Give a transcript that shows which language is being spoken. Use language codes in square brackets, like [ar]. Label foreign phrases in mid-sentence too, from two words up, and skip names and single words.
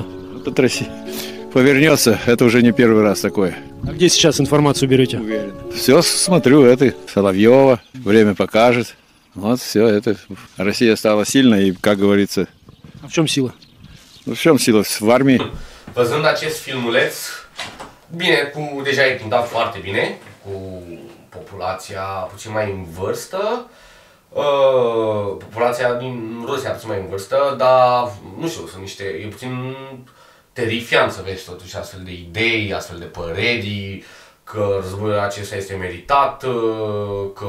[ru] Тут Россия повернется, это уже не первый раз такое. А где сейчас информацию берете? Уверен. Все смотрю, это Соловьева, время покажет. Вот все это. Россия stala сильной и, как говорится... А в чем сила? Ну, в чем сила? В армии. [ro] Văzând acest filmuleț, bine, deja e pintat foarte bine, cu populația puțin mai în vârstă, populația din Rusia puțin mai în vârstă, dar nu știu, sunt niște, e puțin terifiant să vezi totuși astfel de idei, astfel de păreri, că războiul acesta este meritat, că...